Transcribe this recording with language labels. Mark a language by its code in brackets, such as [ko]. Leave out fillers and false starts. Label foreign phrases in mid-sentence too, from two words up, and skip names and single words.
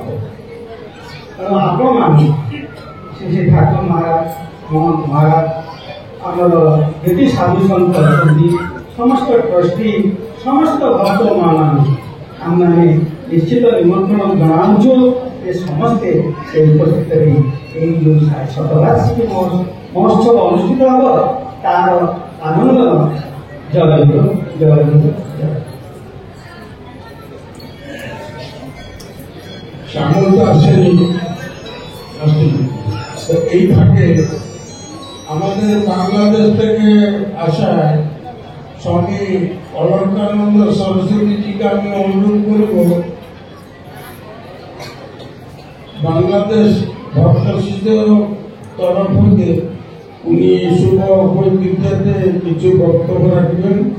[or] ତେଣୁ ଆପଣମାନେ ଶ୍ରୀ ଠାକୁର ମହାରାଜ ମହନ୍ତ ମହାରାଜ ଆମର ଯେତେ ସାଧୁ ସନ୍ଥ ଅଛନ୍ତି ସମସ୍ତ ଟ୍ରଷ୍ଟି ସମସ୍ତ ଭକ୍ତମାନଙ୍କୁ ଆମମାନେ ନିଶ୍ଚିତ ନିମନ୍ତ୍ରଣ ଜଣାଉଛୁ ଯେ ସମସ୍ତେ ସେ ଉପସ୍ଥିତ ହୋଇ ଏହି ଯେଉଁ ଶତବାର୍ଷିକୀ ମହୋତ୍ସବ ଅନୁଷ୍ଠିତ ହେବ ତାର ଆନନ୍ଦ ଜଗନ୍ନାଥ [bn] শ্যামল তো আসেনি, তো এই ফাঁকে আমাদের বাংলাদেশ থেকে আসা স্বামী অলঙ্কারানন্দ সরস্বতীজিকে আমি অনুরোধ করব বাংলাদেশ ভক্ত শিশুর তরফ থেকে উনি শুভ উপস্থিতিতে কিছু বক্তব্য রাখবেন।